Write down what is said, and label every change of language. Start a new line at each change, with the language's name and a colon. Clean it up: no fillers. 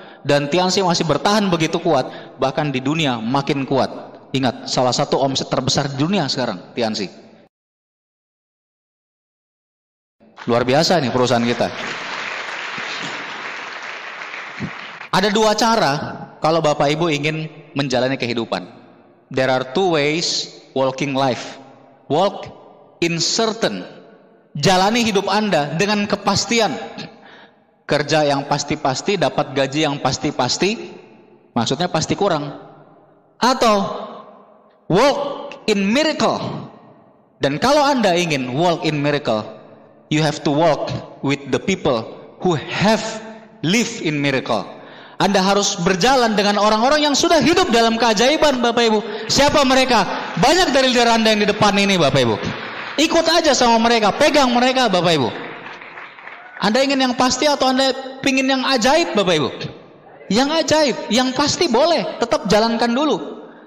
Indonesian: Dan Tiansi masih bertahan begitu kuat. Bahkan di dunia makin kuat. Ingat, salah satu omset terbesar di dunia sekarang, Tiansi. Luar biasa nih perusahaan kita. Ada 2 cara kalau Bapak Ibu ingin menjalani kehidupan.
English: There are 2 ways walking life. Walk in certain.
Indonesian: Jalani hidup Anda dengan kepastian. Kerja yang pasti-pasti, dapat gaji yang pasti-pasti. Maksudnya pasti kurang. Atau
English: walk in miracle.
Indonesian: Dan kalau Anda ingin
English: walk in miracle, you have to walk with the people who have lived in miracle.
Indonesian: Anda harus berjalan dengan orang-orang yang sudah hidup dalam keajaiban, Bapak Ibu. Siapa mereka? Banyak dari leader Anda yang di depan ini, Bapak Ibu. Ikut aja sama mereka, pegang mereka, Bapak Ibu. Anda ingin yang pasti atau Anda ingin yang ajaib, Bapak Ibu? Yang ajaib, yang pasti boleh, tetap jalankan dulu.